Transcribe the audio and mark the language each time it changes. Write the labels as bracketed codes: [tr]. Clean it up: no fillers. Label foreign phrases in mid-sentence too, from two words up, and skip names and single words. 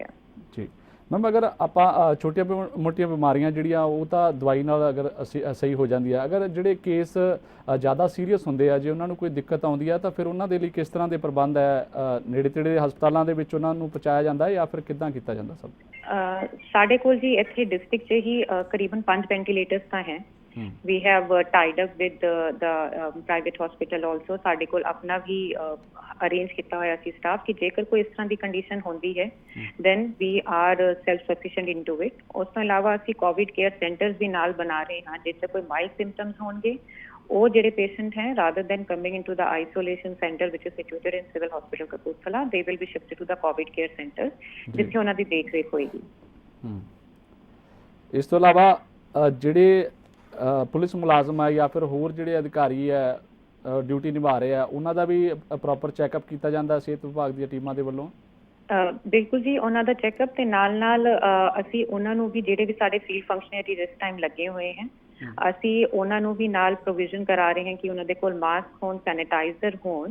[pa] ਜੀ ਮੈਮ, ਅਗਰ ਆਪਾਂ ਛੋਟੀਆਂ ਮੋਟੀਆਂ ਬਿਮਾਰੀਆਂ ਜਿਹੜੀਆਂ ਉਹ ਤਾਂ ਦਵਾਈ ਨਾਲ ਅਗਰ ਅਸੀਂ ਸਹੀ ਹੋ ਜਾਂਦੀ ਹੈ, ਅਗਰ ਜਿਹੜੇ ਕੇਸ ਜ਼ਿਆਦਾ ਸੀਰੀਅਸ ਹੁੰਦੇ ਆ, ਜੇ ਉਹਨਾਂ ਨੂੰ ਕੋਈ ਦਿੱਕਤ ਆਉਂਦੀ ਹੈ ਤਾਂ ਫਿਰ ਉਹਨਾਂ ਦੇ ਲਈ ਕਿਸ ਤਰ੍ਹਾਂ ਦੇ ਪ੍ਰਬੰਧ ਹੈ? ਨੇੜੇ ਤੇੜੇ ਦੇ ਹਸਪਤਾਲਾਂ ਦੇ ਵਿੱਚ ਉਹਨਾਂ ਨੂੰ ਪਹੁੰਚਾਇਆ ਜਾਂਦਾ ਹੈ ਜਾਂ ਫਿਰ ਕਿੱਦਾਂ ਕੀਤਾ ਜਾਂਦਾ ਸਭ? ਸਾਡੇ ਕੋਲ ਜੀ ਇੱਥੇ ਡਿਸਟ੍ਰਿਕਟ 'ਚ ਹੀ ਕਰੀਬਨ 5 ਵੈਂਟੀਲੇਟਰਸ ਤਾਂ ਹੈ। [en] We have tied up with the private hospital also। [pa] ਸਾਡੇ ਕੋਲ ਆਪਣਾ ਵੀ ਅਰੇਂਜ ਕੀਤਾ ਹੋਇਆ ਸੀ ਸਟਾਫ ਕਿ ਜੇਕਰ ਕੋਈ ਇਸ ਤਰ੍ਹਾਂ ਦੀ ਕੰਡੀਸ਼ਨ ਹੁੰਦੀ ਹੈ [en] then we are self sufficient into it। [pa] ਉਸ ਤੋਂ ਇਲਾਵਾ ਅਸੀਂ [en] covid care centers [pa] ਵੀ ਨਾਲ ਬਣਾ ਰਹੇ ਹਾਂ ਜਿੱਥੇ ਕੋਈ [en] mild symptoms [pa] ਹੋਣਗੇ ਉਹ ਜਿਹੜੇ ਪੇਸ਼ੈਂਟ ਹੈ [en] rather than coming into the isolation center which is situated in civil hospital Kapurthala, they will be shifted to the covid care center [pa] ਜਿੱਥੇ ਉਹਨਾਂ ਦੀ ਦੇਖ ਰੇਖ ਹੋਏਗੀ। ਇਸ ਤੋਂ ਇਲਾਵਾ ਜਿਹੜੇ ਪੁਲਿਸ ਮੁਲਾਜ਼ਮ ਹੈ ਜਾਂ ਫਿਰ ਹੋਰ ਜਿਹੜੇ ਅਧਿਕਾਰੀ ਹੈ ਡਿਊਟੀ ਨਿਭਾ ਰਹੇ ਆ ਉਹਨਾਂ ਦਾ ਵੀ [en] proper checkup [pa] ਕੀਤਾ ਜਾਂਦਾ ਸਿਹਤ ਵਿਭਾਗ ਦੀਆਂ ਟੀਮਾਂ ਦੇ ਵੱਲੋਂ? ਬਿਲਕੁਲ ਜੀ, ਉਹਨਾਂ ਦਾ ਚੈੱਕਅਪ ਤੇ ਨਾਲ ਅਸੀਂ ਉਹਨਾਂ ਨੂੰ ਵੀ ਜਿਹੜੇ ਵੀ ਸਾਡੇ [en] field functionary [pa] ਇਸ ਟਾਈਮ ਲੱਗੇ ਹੋਏ ਹੈ ਅਸੀਂ ਉਹਨਾਂ ਨੂੰ ਵੀ ਨਾਲ ਪ੍ਰੋਵੀਜ਼ਨ ਕਰਾ ਰਹੇ ਹਾਂ ਕਿ ਉਹਨਾਂ ਦੇ ਕੋਲ ਮਾਸਕ ਹੋਣ, ਸੈਨੀਟਾਈਜ਼ਰ ਹੋਣ।